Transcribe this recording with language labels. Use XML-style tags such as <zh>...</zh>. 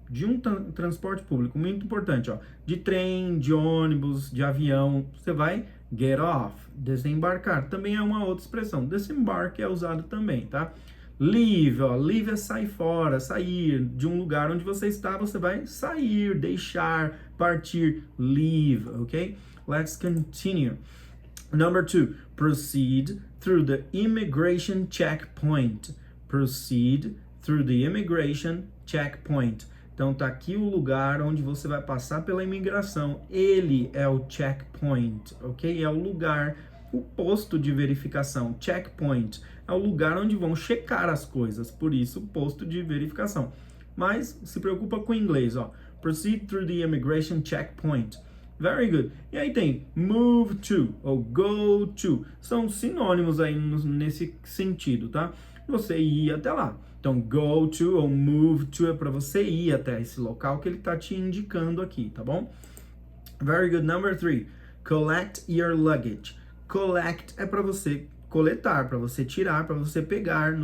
<pt>De um transporte público. Muito importante, ó. De trem, de ônibus, de avião. Você vai</pt> <en>get off.</en> <pt>Desembarcar. Também é uma outra expressão. Desembarque é usado também, tá? Leave, ó. Leave é sair fora, sair de um lugar onde você está, você vai sair, deixar, partir.</pt> <en>Leave, ok? Let's continue. Number 2, proceed through the immigration checkpoint. Proceed through the immigration checkpoint.</en> <pt>Então tá aqui o lugar onde você vai passar pela imigração. Ele é o checkpoint, ok? É o lugar o posto de verificação, checkpoint, é o lugar onde vão checar as coisas, por isso posto de verificação. Mas se preocupa com o inglês, ó.</pt> <en>Proceed through the immigration checkpoint. Very good.</en> <pt>E aí tem move to ou go to. São sinônimos aí nesse sentido, tá? Você ir até lá. Então, go to ou move to é para você ir até esse local que ele tá te indicando aqui, tá bom?</pt> <en>Very good.</en> <pt>Number 3.</pt> <en>Collect your luggage.</en> <pt>Collect é para você coletar, para você tirar, para você pegar.</pt>